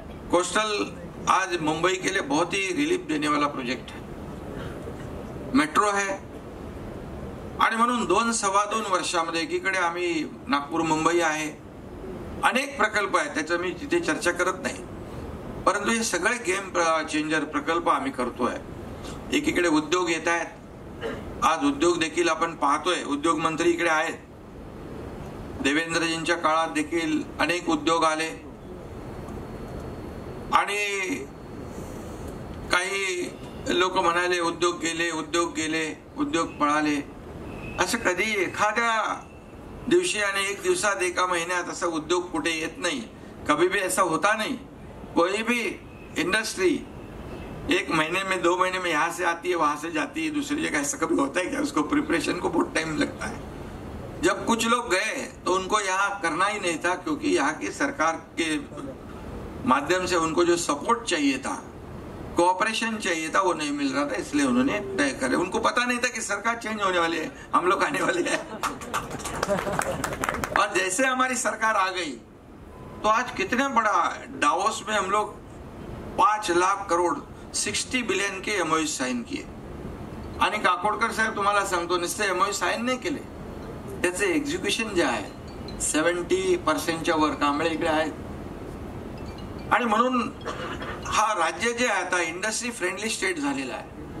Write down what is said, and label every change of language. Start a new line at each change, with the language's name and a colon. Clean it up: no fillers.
Hindi: Coastal आज मुंबई के लिए बहुत ही रिलीफ देने वाला प्रोजेक्ट है. मेट्रो है.
Marathi: आणि म्हणून 2-2.25 वर्षामध्ये एकीकडे आम्ही नागपूर मुंबई आहे, अनेक प्रकल्प आहेत, त्याचं मी तिथे चर्चा करत नाही, परंतु हे सगळे गेम चेंजर प्रकल्प आम्ही करतोय. एकीकडे उद्योग येत आहेत, आज उद्योग देखील आपण पाहतोय. उद्योग मंत्री इकडे आहेत, देवेंद्रजींच्या काळात देखील अनेक उद्योग आले आणि काही लोक म्हणाले उद्योग गेले, उद्योग पळाले. असं कधी एखाद्या दिवशी आणि 1 दिवसात, 1 महिन्यात असा उद्योग कुठे येत नाही.
Hindi: कभी भी ऐसा होता नहीं. कोई भी इंडस्ट्री 1 महीने में 2 महीने में यहाँ से आती है, वहां से जाती है दूसरी जगह, ऐसा कभी होता है क्या? उसको प्रिपरेशन को बहुत टाइम लगता है. जब कुछ लोग गए तो उनको यहाँ करना ही नहीं था, क्योंकि यहाँ की सरकार के माध्यम से उनको जो सपोर्ट चाहिए था, कोऑपरेशन चाहिए था, वो नहीं मिल रहा था, इसलिए उन्होंने तय करे. उनको पता नहीं था कि सरकार चेंज होने वाली है, हम लोग आने वाले हैं. और जैसे हमारी सरकार आ गई तो आज कितने बड़ा डावोस में हम लोग 5 लाख करोड़ 60 बिलियन के MOU साइन किए.
Marathi: आणि काकोडकर साहेब तुम्हाला सांगतो, नुसते MOU साइन नाही केले, त्याचे एक्झिक्युशन जे आहे 70% वर कांबळे इकडे आहेत. आणि म्हणून हा राज्य जे आहे आता इंडस्ट्री फ्रेंडली स्टेट झालेला आहे.